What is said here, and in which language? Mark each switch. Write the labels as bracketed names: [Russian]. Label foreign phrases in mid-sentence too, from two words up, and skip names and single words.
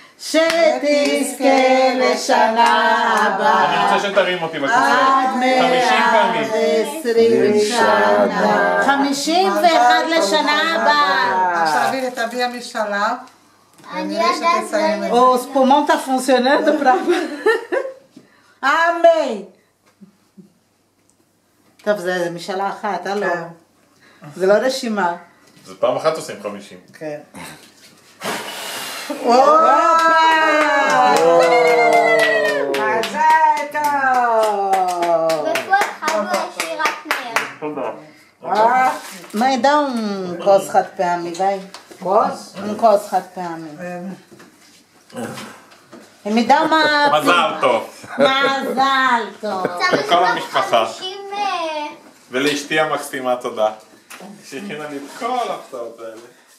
[Hebrew] שתזכה לשנה הבאה, אני רוצה שתרים אותי בכיסא. עד 50 שנה, 51 לשנה הבאה. עכשיו תביא המשלב. אני יודעת [Portuguese] Os pulmões tá funcionando pra... Amém! [Hebrew] טוב, זה משאלה אחת, לא? זה לא רשימה. זה פעם אחת עושים 50. כן. מזל טוב! וכל חג שירת נר. תודה. [Portuguese] Mãe, dá cos [Hebrew] חד פעמי, [Portuguese] vai. [Hebrew] כוס? כוס חד פעמי. [Portuguese] me dá uma... [Hebrew] מזל טוב. מזל טוב. לכל המשפחה. 50... ולאשתי המקסימה תודה. שהכינה לי את כל ההפתעות האלה.